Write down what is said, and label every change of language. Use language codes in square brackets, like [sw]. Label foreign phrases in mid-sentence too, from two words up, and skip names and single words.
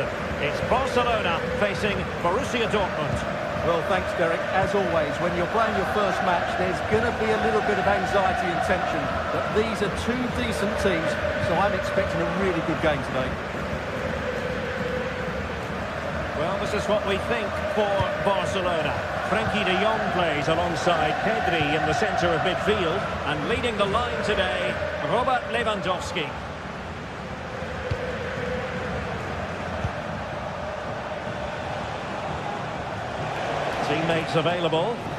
[en] It's Barcelona facing Borussia Dortmund. Well, thanks, Derek. As always, when you're playing your first match, there's going to be a little bit of anxiety and tension. But these are two decent teams, so I'm expecting a really good game today. Well, this is what we think for Barcelona. Frenkie de Jong plays alongside Pedri in the centre of midfield. And leading the line today, Robert Lewandowski. Teammates available.